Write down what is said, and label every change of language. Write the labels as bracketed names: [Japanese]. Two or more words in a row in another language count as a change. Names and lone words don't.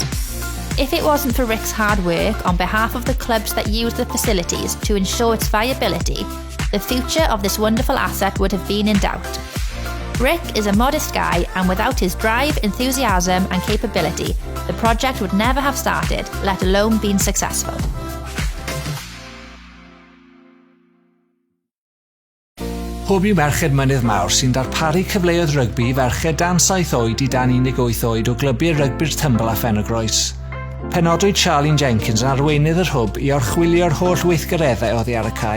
[English] If it wasn't for Rick's hard work on behalf of the clubs that use the facilities to ensure its viability, the future of this wonderful asset would have been in doubt. Rick is a modest guy, and without his drive, enthusiasm and capability, the project would never have started, let alone been successful. [Welsh] Pob yw merched mynydd mawr sy'n darparu cyfleoedd rygbi ferched dan 7 oed i dan 18 oed o glybu'r rygbi'r tymbl a Pen-y-Groes. Penodwyd Charlene Jenkins yn arweinydd yr hwb i orchwilio'r holl weithgareddau oddi ar y cae.